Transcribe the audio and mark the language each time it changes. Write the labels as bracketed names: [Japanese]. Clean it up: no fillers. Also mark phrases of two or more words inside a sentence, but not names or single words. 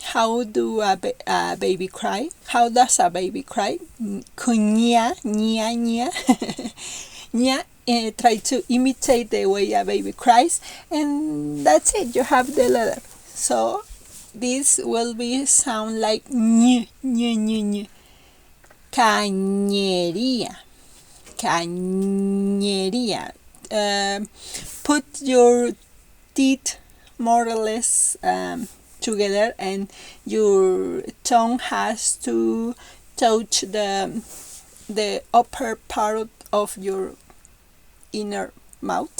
[English] How do a baby cry? How does a baby cry? Nya, nya, nya. Nya, try to imitate the way a baby cries, and that's it. You have the letter. So this will be sound like ny, ny, ny, ny. [Spanish] cañería, cañería. [English] Put your teeth more or less together, and your tongue has to touch the upper part of your inner mouth.